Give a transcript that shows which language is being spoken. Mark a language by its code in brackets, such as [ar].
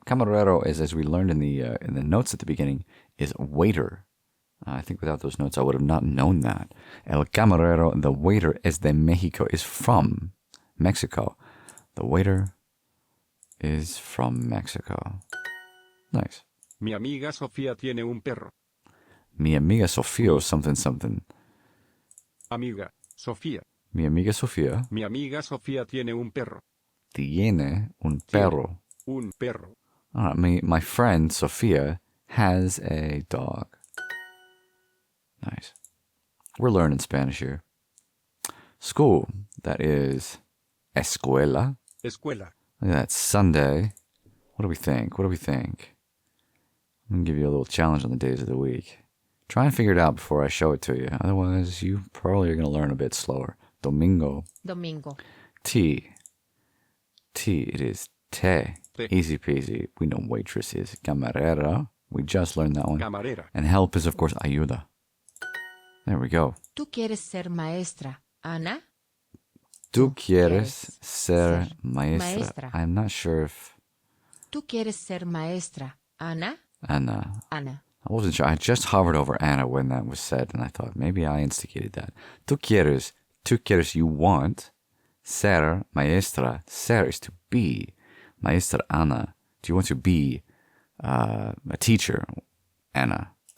[en] Camarero is, as we learned in the notes at the beginning, is waiter. I think without those notes, I would have not known that. [es] El camarero, [en] the waiter, [es] es de Mexico, [en] is from Mexico. The waiter is from Mexico. Nice. [es] Mi amiga Sofía tiene un perro. Mi amiga Sofía, something, something. Amiga, Sofía. Mi amiga Sofía Mi amiga Sofía tiene un perro. tiene un perro. Un perro. [en] My friend Sofía has a dog. Nice. We're learning Spanish here. School, that is escuela. [es] Escuela. [en] Look at that, Sunday. What do we think? What do we think? I'm going to give you a little challenge on the days of the week. Try and figure it out before I show it to you. Otherwise, you probably are going to learn a bit slower. [es] Domingo. Domingo. [en] Tea. Tea, it is te. [es] Te. [en] Easy peasy. We know waitress is camarera. We just learned that one. [es] Camarera. [en] And help is, of course, ayuda. There we go. [es] ¿Tú quieres ser maestra, Ana? Tú quieres quieres ser ser maestra. maestra. [en] I'm not sure if [es] ¿Tú quieres ser maestra, Ana? Anna. Ana. [en] I wasn't sure. I just hovered over Anna when that was said, and I thought maybe I instigated that. [es] Tú quieres, [en] you want. [es] Ser maestra. [en] Ser is to be. Maestra Ana. Do you want to be a teacher? Anna.